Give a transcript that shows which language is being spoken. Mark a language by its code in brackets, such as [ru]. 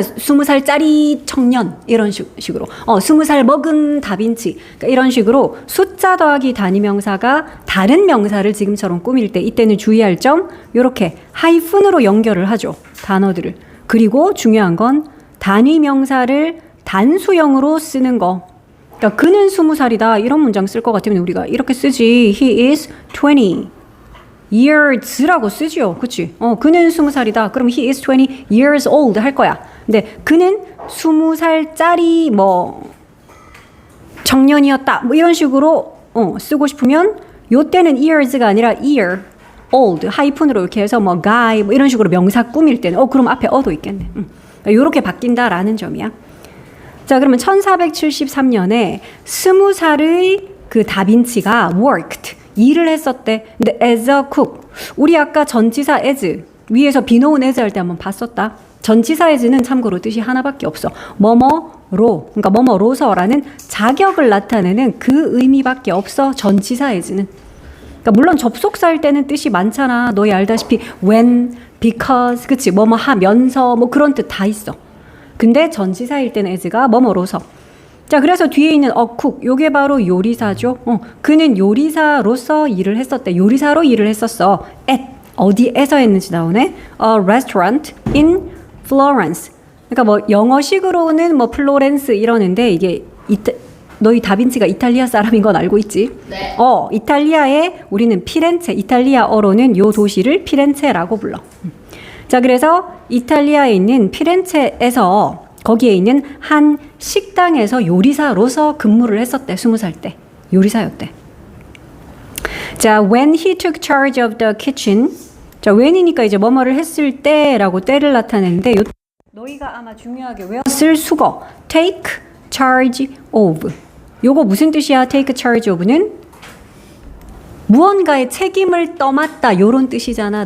[ko] 20살짜리 청년 이런 식으로 20살 먹은 다빈치, 그러니까 이런 식으로 숫자 더하기 단위 명사가 다른 명사를 지금처럼 꾸밀 때, 이때는 주의할 점 이렇게 하이픈으로 연결을 하죠, 단어들을. 그리고 중요한 건 단위 명사를 단수형으로 쓰는 거. 그러니까 그는 20살이다 이런 문장 쓸 것 같으면 우리가 이렇게 쓰지. [en] He is 20 years [ko] 라고 쓰지요. 그치? 그는 20살이다. 그럼 [en] he is 20 years old [ko] 할 거야. 근데 그는 20살짜리 청년이었다. 이런 식으로 쓰고 싶으면 요때는 years가 아니라 year, old, 하이픈으로 이렇게 해서 guy 이런 식으로 명사 꾸밀 때는 그럼 앞에 어도 있겠네. 요렇게 바뀐다라는 점이야. 자, 그러면 1473년에 20살의 그 다빈치가 worked, 일을 했었대. 근데 as a cook, 우리 아까 전치사 as 위에서 be known as 할 때 한번 봤었다. 전치사 as는 참고로 뜻이 하나밖에 없어. 뭐뭐로, 그러니까 뭐뭐로서라는 자격을 나타내는 그 의미밖에 없어, 전치사 as는. 그러니까 물론 접속사일 때는 뜻이 많잖아. 너희 알다시피 when, because, 그치? 뭐뭐 하면서 그런 뜻 다 있어. 근데 전치사일 때는 as가 뭐뭐로서. 자, 그래서 뒤에 있는 a cook, 요게 바로 요리사죠. 그는 요리사로서 일을 했었대. 요리사로 일을 했었어. at, 어디에서 했는지 나오네. [en] A restaurant in Florence. [ko] 그러니까 영어식으로는 플로렌스 이러는데, 이게 너희 다빈치가 이탈리아 사람인 건 알고 있지? 네. 이탈리아에 우리는 피렌체, 이탈리아어로는 요 도시를 피렌체라고 불러. 자, 그래서 이탈리아에 있는 피렌체에서 거기에 있는 한 식당에서 요리사로서 근무를 했었대. 20살 때 요리사였대. [en] 자, when he took charge of the kitchen. [ko] 자, when이니까 이제 뭐뭐를 했을 때라고 때를 나타내는데, 너희가 아마 중요하게 외웠을 수거 take charge of. 요거 무슨 뜻이야? take charge of는 무언가의 책임을 떠맡다 요런 뜻이잖아.